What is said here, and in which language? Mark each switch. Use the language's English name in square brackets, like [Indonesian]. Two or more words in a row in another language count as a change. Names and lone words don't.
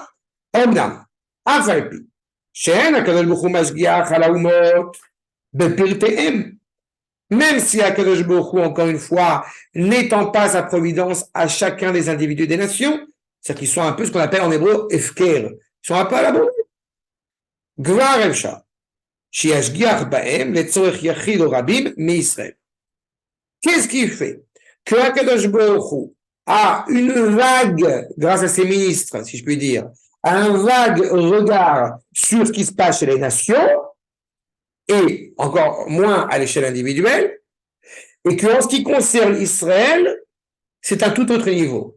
[Hebrew] אמנם, אף על פי שאין הקדוש ברוך הוא משגיח על האומות בפרטיהם. [French] Même si HaKadosh Baruch Hu, encore une fois, n'étend pas sa providence à chacun des individus des nations, c'est-à-dire qu'ils sont un peu ce qu'on appelle en hébreu efker, ils sont un peu à l'abandon. [Hebrew] כבר אפשר שישגיח בהם לצורך יחיד או רבים מישראל. [French] Qu'est-ce qui fait que HaKadosh Baruch Hu a une vague, grâce à ses ministres, si je puis dire, un vague regard sur ce qui se passe chez les nations, et encore moins à l'échelle individuelle, et qu'en ce qui concerne Israël, c'est un tout autre niveau.